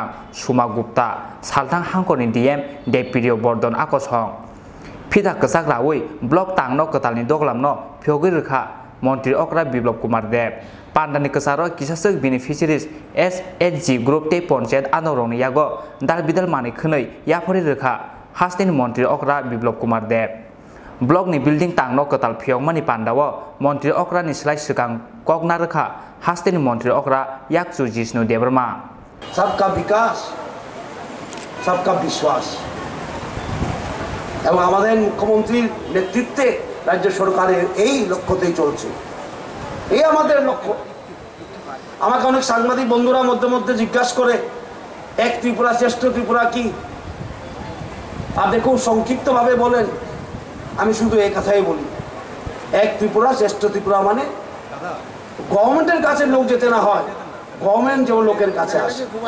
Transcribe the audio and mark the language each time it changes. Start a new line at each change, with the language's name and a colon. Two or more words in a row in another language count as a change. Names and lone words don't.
Kok Borok: सोमा गुप्ता सालथां हांखरनि डीएम देप्रिय बर्धन आकर्षण फिथा कसाक रावै ब्लक तांगनक कतालनि दगलामनो फियोगै रखा मंत्री अकरा बिप्लब कुमार देव पांडानि कसारो किसासक
English: beneficiaries SHG group
Kok Borok: ते पंचायत आनरंनि यागो दाल बिदाल मानि खनै याफोरि रखा हास्टेनि मंत्री अकरा बिप्लब कुमार देव ब्लकनि बिल्डिं तांगनो कताल फियोगमानि पान्दावो मंत्री अकरानि स्लाय सिगां कगना रखा हास्टेनि मंत्री अकरा याकसु जिष्णु देबबर्मा
Hindi: सबका विकास सबका विश्वास
Bangla: এবং আমাদের মুখ্যমন্ত্রীর নেতৃত্বে রাজ্য সরকারের এই লক্ষ্যতেই চলছে এই আমাদের লক্ষ্য আমাকে অনেক সাংবাদিক বন্ধুরা মধ্যে মধ্যে জিজ্ঞাসা করে এক ত্রিপুরা শ্রেষ্ঠ ত্রিপুরা কি আপনি খুব সংক্ষিপ্তভাবে বলেন আমি শুধু এই কথাই বলি এক ত্রিপুরা শ্রেষ্ঠ ত্রিপুরা মানে গভর্নমেন্টের কাছে লোক যেতে না হয় গভর্নমেন্ট যেমন লোকের কাছে আসে